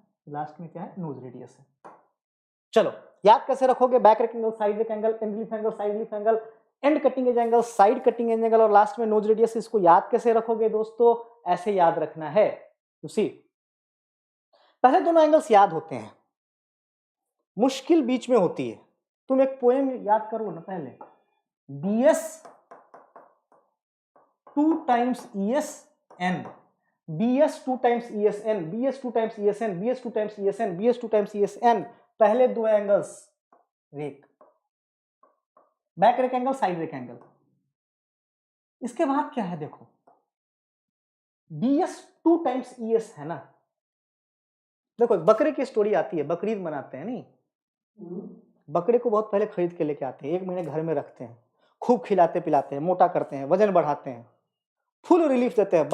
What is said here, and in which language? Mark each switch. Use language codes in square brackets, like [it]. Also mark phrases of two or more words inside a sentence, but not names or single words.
[hi] लास्ट में क्या है, [en] nose radius [hi] है। चलो याद कैसे रखोगे, [en] back rake angle, side rake angle, end relief angle, side relief angle, end cutting edge angle, side cutting edge angle, [hi] साइड कटिंग एज एंगल, और लास्ट में [en] nose radius. [hi] इसको याद कैसे रखोगे दोस्तों, ऐसे याद रखना है। [en] you see, [hi] पहले दोनों एंगल्स याद होते हैं, मुश्किल बीच में होती है। तुम एक पोएम याद करो ना पहले, [en] BS 2 times ES N, [hi] BS 2 times ES N, BS 2 times ES N, BS 2 times ES N, BS 2 times ES N। पहले दो [en] angles rake, back rake angle, side rake angle. [hi] इसके बाद क्या है देखो, [en] BS 2 times ES [hi] है ना। देखो बकरे की स्टोरी आती है, बकरीद मनाते हैं नहीं, बकरे को बहुत पहले खरीद के लेके आते हैं, 1 महीने घर में रखते हैं, खूब खिलाते पिलाते हैं, मोटा करते हैं, वजन बढ़ाते हैं, [en] full relief [hi] देते हैं।